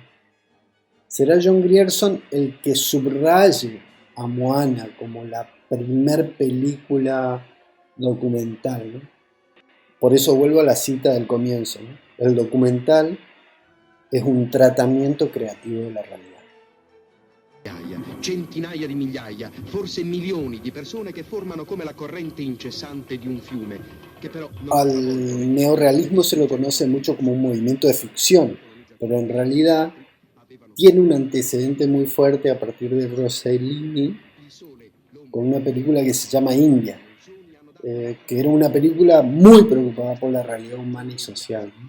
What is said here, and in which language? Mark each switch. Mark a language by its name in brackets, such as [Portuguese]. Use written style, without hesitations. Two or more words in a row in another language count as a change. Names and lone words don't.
[Spanish] Será John Grierson el que subraye a Moana como la primer película documental, ¿no? Por eso vuelvo a la cita del comienzo, ¿no? El documental es un tratamiento creativo de la realidad. [Italian] Centinaia di migliaia, forse milioni di persone che formano come la corrente incessante di un fiume, che però [Spanish] Al neorrealismo se lo conoce mucho como un movimiento de ficción, pero en realidad tiene un antecedente muy fuerte a partir de Rossellini con una película que se llama India, que era una película muy preocupada por la realidad humana y social, ¿no?